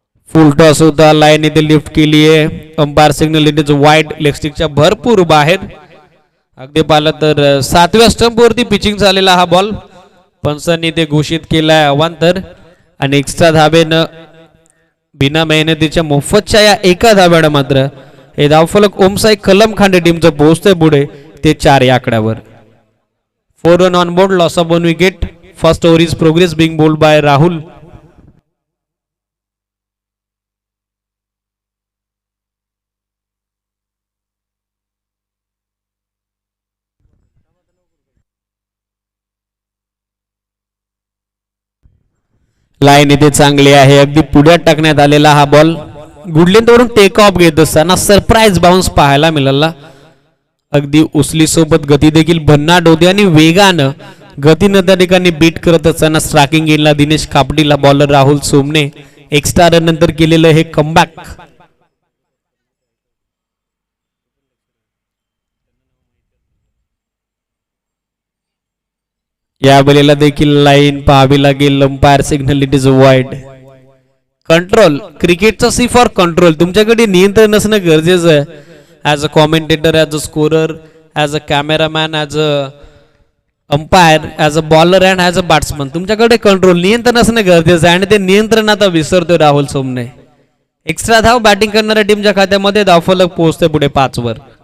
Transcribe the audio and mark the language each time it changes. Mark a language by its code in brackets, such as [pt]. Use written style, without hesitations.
[mr] फुल toss होता line इथे lift केली आहे [en] umpire signal it wide [mr] leg स्टिकच्या भरपूर बाहेर अगदी पाहिलं तर 7व्या स्टंप वरती पिचिंग झालेला हा बॉल पंचांनी ते घोषित केलाय अवांतर आणि एक्स्ट्रा धाब्यानं बिना मेहनतीच्या मोफतच्या या एका धाब्यानं मात्र हे धावफलक ओमसाई कलमखांडे टीमचं पोहोचतंय पुढे ते 4 या आकड्यावर। [en] 4 run on board loss of 1 wicket First over is progress being bowled by Rahul. [mr] Line इथे चांगली आहे अगदी पुढ्यात टाकण्यात आलेला हा बॉल गुडलेंथवरून टेक ऑफ घेत असताना सरप्राईज बाउन्स पाहायला मिळाला। अगदी उचली सोबत गती देखील भन्नाट होती आणि वेगानं गतीनं त्या ठिकाणी बीट करत असताना स्ट्रायकिंग एंडला Dinesh कापडीला bowler Rahul सोमने extra run नंतर केलेलं हे कमबॅक या बलीला देखील लाईन पाहावी लागेल. [en] Umpire signal it is wide. [mr] Control, क्रिकेटचा सी फॉर कंट्रोल. तुमच्याकडे नियंत्रण असणं गरजेचं आहे. [en] as a commentator, as a scorer, as a cameraman, as a umpire, as a bowler and as a batsman [mr] तुमच्याकडे कंट्रोल, नियंत्रण असणं गरजेचं आहे. आणि ते नियंत्रण आता विसरतोय राहुल सोमने. एक्स्ट्रा धाव बॅटिंग करणाऱ्या टीमच्या खात्यामध्ये. धावफलक पोहोचते पुढे 5 वर.